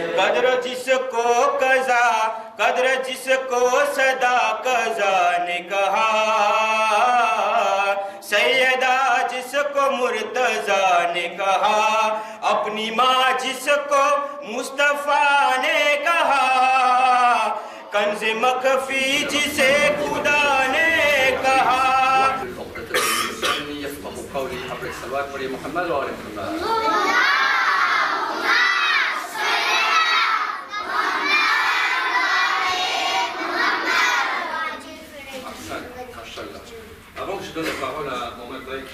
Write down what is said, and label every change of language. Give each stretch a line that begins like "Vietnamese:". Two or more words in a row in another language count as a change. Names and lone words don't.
Urdu: قدر جس کو قضا، قدر جس کو سدا قضا نے کہا، سیدہ جس کو مرتضیٰ نے کہا، اپنی ماں جس کو مصطفیٰ نے کہا، کنزِ مخفی جسے خدا نے کہا.
French: Avant que je donne la parole à Mohamed Baï qui